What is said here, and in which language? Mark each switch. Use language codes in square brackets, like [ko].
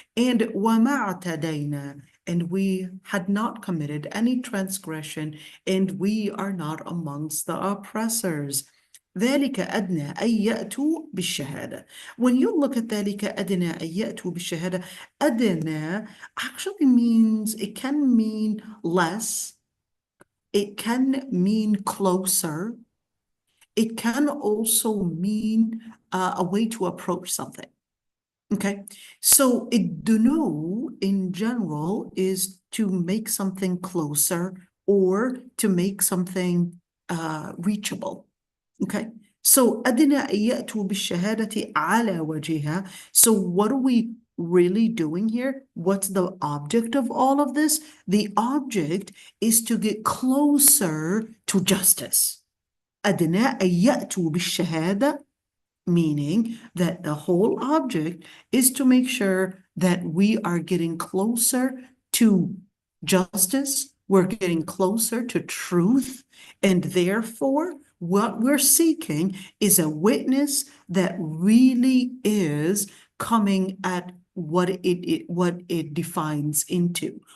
[en] And [ar] وَمَا اعْتَدَيْنَا, [en] and we had not committed any transgression, and we are not amongst the oppressors. [ar] ذلك أدنى أن يأتوا بالشهادة. [en] When you look at [ar] ذلك أدنى أن يأتوا بالشهادة, [en] أدنى actually means, it can mean less, it can mean closer, it can also mean a way to approach something. Okay, so الدنو in general is to make something closer or to make something reachable. Okay, so [ar] أدنى أن يأتوا بالشهادة على وجهها. [en] So what are we really doing here? What's the object of all of this? The object is to get closer to justice. [ar] أدنى أن يأتوا بالشهادة, [en] meaning that the whole object is to make sure that we are getting closer to justice, we're getting closer to truth, and therefore what we're seeking is a witness that really is coming at what it defines into.